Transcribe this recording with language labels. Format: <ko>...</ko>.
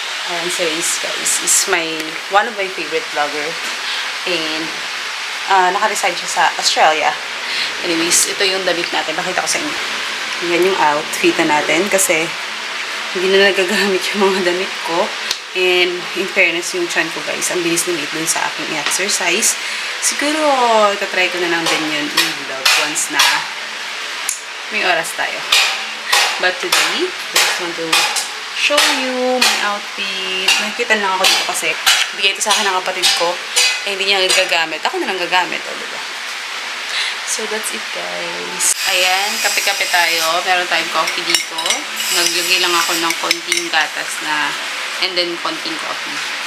<tl>Ayan, si</tl> <en>Race, guys, is one of my favorite vlogger.</en> <tl>And, naka-reside siya sa Australia. Anyways, ito yung damit natin. Pakita ko sa inyo. Yan yung outfit natin kasi hindi na nagagamit yung mga damit ko. And, in fairness, yung chan ko, guys, ang bilis na dun sa aking exercise. Siguro, itatry ko na lang din yun i-vlog once na may oras tayo.</tl> <en>But today, I just want to show you my outfit.</en> <tl>Nakikita lang ako dito kasi bigay ito sa akin ng kapatid ko. Eh, hindi niya gagamit. Ako na lang gagamit. Diba?</tl> <en>So, that's it, guys.</en> <tl>Ayan, kape-kape tayo. Meron tayong coffee dito. Naglagay lang ako ng konting gatas and then konting coffee.</tl>